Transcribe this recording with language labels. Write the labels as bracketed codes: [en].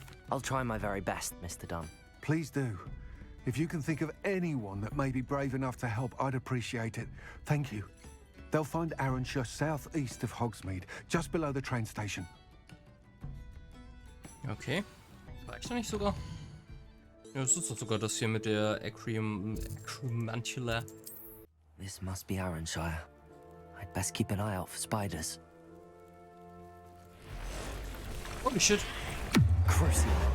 [en] I'll try my very best, Mr. Dunn. Please do. If you can think of anyone that may be brave enough to help, I'd appreciate it. Thank you. They'll find Arranshire southeast of Hogsmeade, just below the train station. [de] Okay. Reicht da nicht sogar? Ja, es ist doch sogar das hier mit der Acromantula. [en] This must be Arranshire. I'd best keep an eye out for spiders. Holy shit. Crucial.